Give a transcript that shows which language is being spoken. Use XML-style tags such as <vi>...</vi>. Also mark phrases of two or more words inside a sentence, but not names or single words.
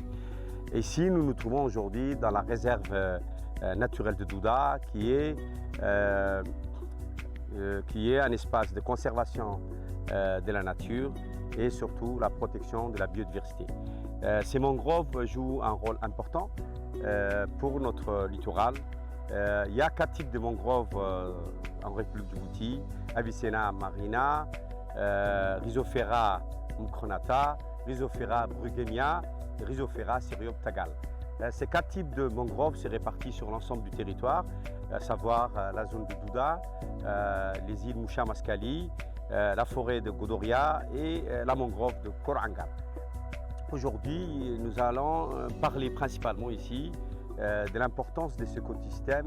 <fr>Ici, nous nous trouvons aujourd'hui dans la réserve naturelle de Douda, qui est un espace de conservation de la nature et surtout la protection de la biodiversité. Ces mangroves jouent un rôle important pour notre littoral. Il y a 4 types de mangroves en République Djibouti: Avicenna marina, Rhizophera mucronata, Rhizophera brugemia et Rhizophera cereoptagal. Ces 4 types de mangroves se répartissent sur l'ensemble du territoire, à savoir la zone de Douda, les îles Moucha Maskali, la forêt de Godoria et la mangrove de Korangar. Aujourd'hui, nous allons parler principalement ici de l'importance de cet écosystème.</fr>